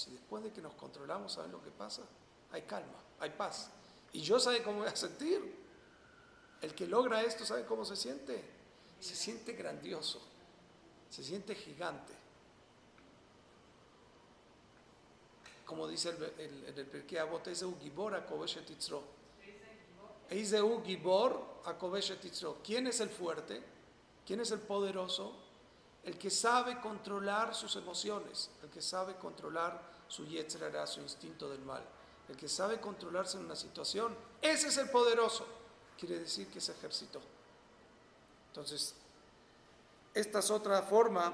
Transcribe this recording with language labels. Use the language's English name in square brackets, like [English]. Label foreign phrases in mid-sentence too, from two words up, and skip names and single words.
[Spanish] Y después de que nos controlamos, ¿saben lo que pasa? Hay calma, hay paz. ¿Y yo sabe cómo voy a sentir? El que logra esto, ¿sabe cómo se siente? Se siente grandioso, se siente gigante. Como dice en el Pirkei Avot, [Hebrew] איזהו גבור הכובש יצרו. איזהו גבור הכובש יצרו. [Spanish] ¿Quién es el fuerte? ¿Quién es el poderoso? El que sabe controlar sus emociones, el que sabe controlar su [Hebrew] יצר הרע, [Spanish] su instinto del mal, el que sabe controlarse en una situación. Ese es el poderoso. Quiere decir que se ejercitó. Entonces, esta es otra forma.